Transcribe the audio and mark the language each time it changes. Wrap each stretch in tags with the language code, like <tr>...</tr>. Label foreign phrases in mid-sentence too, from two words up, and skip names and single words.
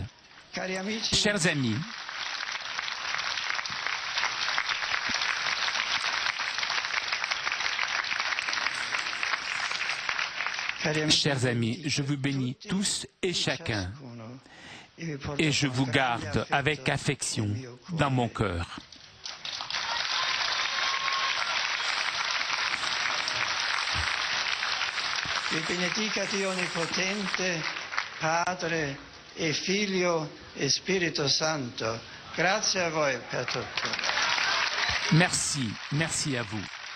<fr>Chers amis, je vous bénis tous et chacun. Et je vous garde avec affection dans mon cœur.</fr> <it>Vi benedica Dio Onnipotente, Padre e Figlio e Spirito Santo. Grazie a voi per tutto.</it> <fr>Merci, merci à vous.</fr>